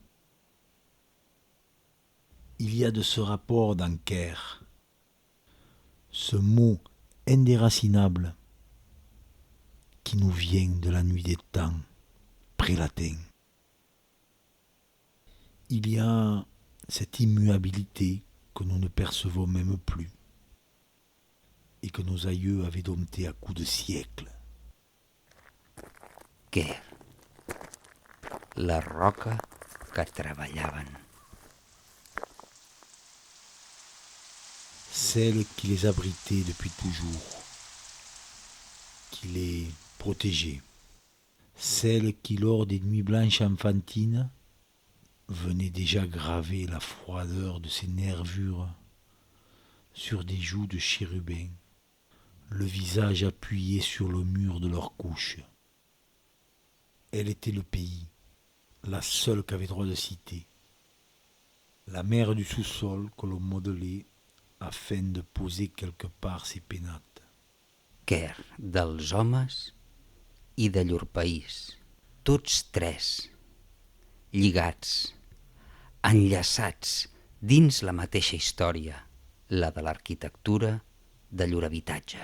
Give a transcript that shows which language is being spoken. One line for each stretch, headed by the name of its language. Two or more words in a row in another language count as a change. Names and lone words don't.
French: Il y a de ce rapport dans Caire, ce mot indéracinable qui nous vient de la nuit des temps pré-latin. Il y a cette immuabilité que nous ne percevons même plus et que nos aïeux avaient domptée à coups de siècles.
Catalan: Quer, la roca que treballaven.
French: Celle qui les abritait depuis toujours, qui les protégeait, celle qui lors des nuits blanches enfantines venait déjà graver la froideur de ses nervures sur des joues de chérubins, le visage appuyé sur le mur de leur couche. Elle était le pays, la seule qu'avait droit de citer, la mère du sous-sol que l'on modelait afin de poser quelque part ses pénates.
Catalan: Quer dels homes i de llur país, tots tres, lligats, enllaçats dins la mateixa història, la de l'arquitectura de llur habitatge.